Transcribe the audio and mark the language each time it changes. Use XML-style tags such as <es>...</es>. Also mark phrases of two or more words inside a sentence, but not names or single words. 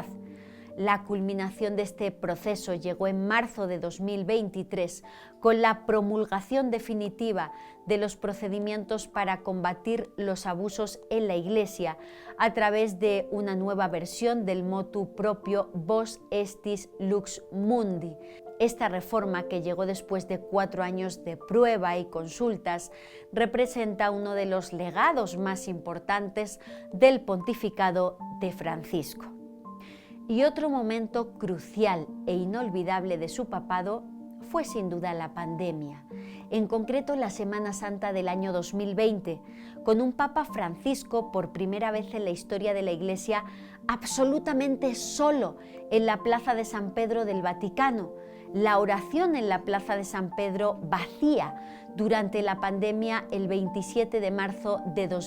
<es>La culminación de este proceso llegó en marzo de 2023 con la promulgación definitiva de los procedimientos para combatir los abusos en la Iglesia a través de una nueva versión del</es> <la>motu propio</la> <es>Vos estis lux mundi. Esta reforma, que llegó después de 4 años de prueba y consultas, representa uno de los legados más importantes del pontificado de Francisco. Y otro momento crucial e inolvidable de su papado fue sin duda la pandemia, en concreto la Semana Santa del año 2020, con un Papa Francisco por primera vez en la historia de la Iglesia absolutamente solo en la Plaza de San Pedro del Vaticano, la oración en la Plaza de San Pedro vacía durante la pandemia el 27 de marzo de</es>